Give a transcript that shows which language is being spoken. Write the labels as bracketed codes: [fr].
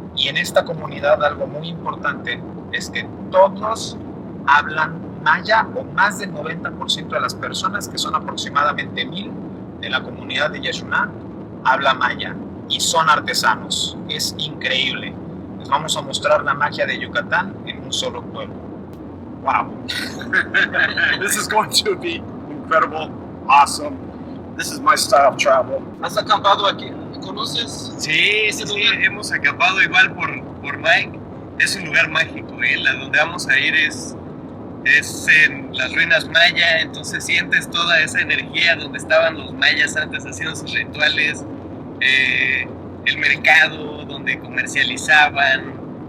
[es] Y en esta comunidad algo muy importante es que todos hablan maya, o más del 90% de las personas, que son aproximadamente 1000 de la comunidad de Yeshuná, habla maya y son artesanos. Es increíble. Les vamos a mostrar la magia de Yucatán en un solo pueblo. Wow. [en] This is going to be incredible, awesome. This is my style of travel. [es] ¿Has acampado aquí? ¿Conoces? Sí, hemos acampado igual por Mike. Es un lugar mágico, ¿eh? Donde vamos a ir es en las ruinas maya, entonces sientes toda esa energía donde estaban los mayas antes haciendo sus rituales, el mercado donde comercializaban.